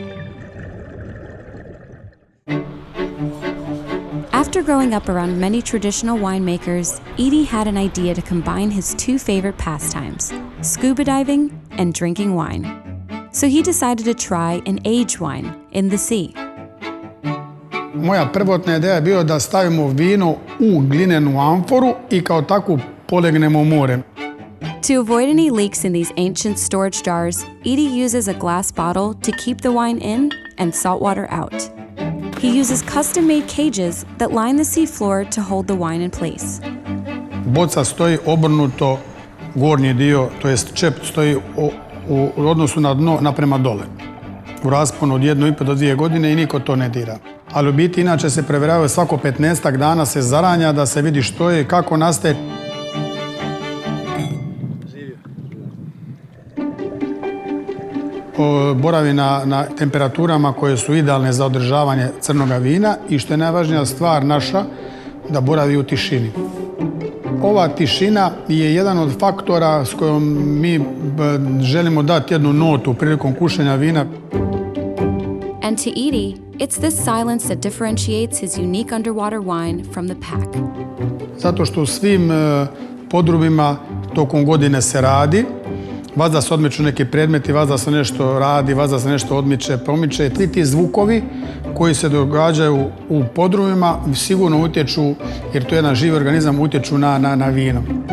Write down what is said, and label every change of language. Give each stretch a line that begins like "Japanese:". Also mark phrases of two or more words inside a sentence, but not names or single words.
English: After growing up around many traditional winemakers, Edie had an idea to combine his two favorite pastimes, scuba diving and drinking wine. So he decided to try an aged wine in the sea.
Croatian: Moja prvotna ideja je bila da stavimo vino u glinenu amforu I kao takvu polegnemo u more.
English: To avoid any leaks in these ancient storage jars, Edie uses a glass bottle to keep the wine in and salt water out. He uses custom-made cages that line the seafloor to hold the wine in place.
Croatian: Boca stoji obrnuto, gornji dio, to jest čep stoji u odnosu na dno naprema dole. U rasponu od 1,5 do 2 godine i niko to ne dira. Ali u biti inače se preveravaju svako 15 dana se zaranja da se vidi što je i kako nastaje. Boravi na temperaturama koje su idealne za održavanje crnoga vina i što je najvažnija stvar naša, da boravi u tišini. Ova tišina je jedan od faktora s kojom mi želimo dati jednu notu prilikom kušanja vina.
English: And to Edie, it's this silence that differentiates his unique underwater wine from the pack.
Croatian: Zato što u svim podrumima tokom godine se radi, vazda se odmiču neki predmeti, vazda se nešto radi, vazda se nešto odmiče, promiče. Svi ti zvukovi koji se događaju u podrumima sigurno utječu, jer to je jedan živi organizam, utječu na vino.